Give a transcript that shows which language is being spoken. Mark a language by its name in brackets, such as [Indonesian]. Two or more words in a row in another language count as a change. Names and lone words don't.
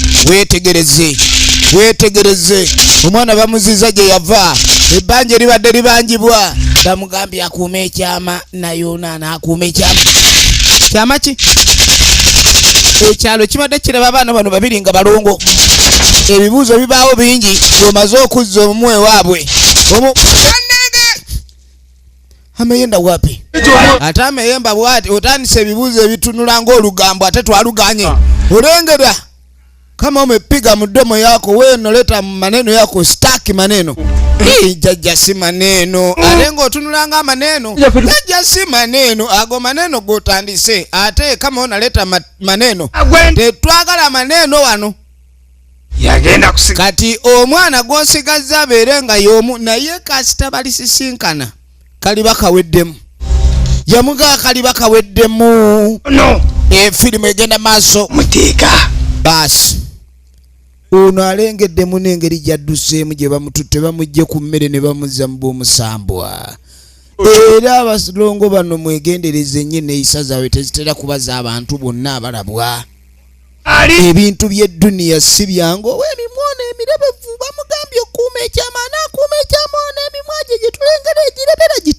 [Ganda] weetegereze omwana bamuziza gye yava ebbanja libadde libanjibwa bamugambye akuuma ekyama nayoona n'akuuma kyama ki ekyalo kibadde kiraba abaana bano babiri nga balongo ebibuuzo bibaawo bingi omaze okuzza omumwe waabwe [Swahili] ameyenda wapi [Ganda] ate ameyemba bwati otandise ebibuuzo ebitunula ng'olugambo ate twaluganye olengera [Swahili] kama umepiga mdomo yako wewe unaleta maneno yako staki maneno jajja si maneno [Ganda] alengo tunulanga [Swahili] maneno jajja si maneno [Ganda] ago maneno gotandise ate [Swahili] kama unaleta maneno [Ganda] tetwagala maneno wano yagenda kusika kati omwana gwosigaza berenga yomu naye kasita balisisinkana kaliba kaweddemu yamuga kaliba kaweddemu no firimu egenda maaso muteeka basi ono alengedde mu n'engeri gyadduseemu gye bamututte bamugye ku mmere ne bamuzza mu bw'omusambwa era abalongo bano mwegendereze nnyo neeyisa zaabwe tezitera kubaza abantu bonna abalabwa ebintu by'edduniya si byangu ow'emimwono emirebevu bamugambye okuuma ekyama n'akuuma ekyama n'emimwa gye gye tulengera egirebera giti